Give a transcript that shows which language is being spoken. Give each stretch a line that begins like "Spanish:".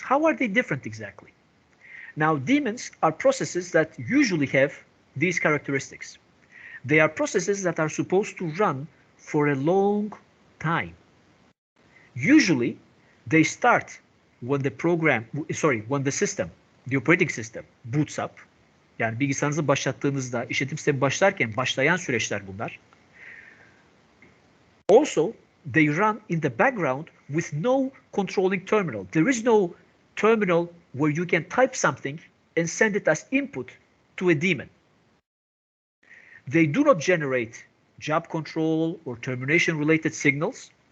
English: How are they different exactly? Now, daemons are processes that usually have these characteristics. They are processes that are supposed to run for a long time. Usually, they start when the system, the operating system boots up.
Turkish: Yani bilgisayarınızı başlattığınızda, işletim sistemi başlarken başlayan süreçler bunlar.
English: Also, they run in the background with no controlling terminal. There is no terminal where you can type something and send it as input to a daemon. They do not generate job control or termination related signals.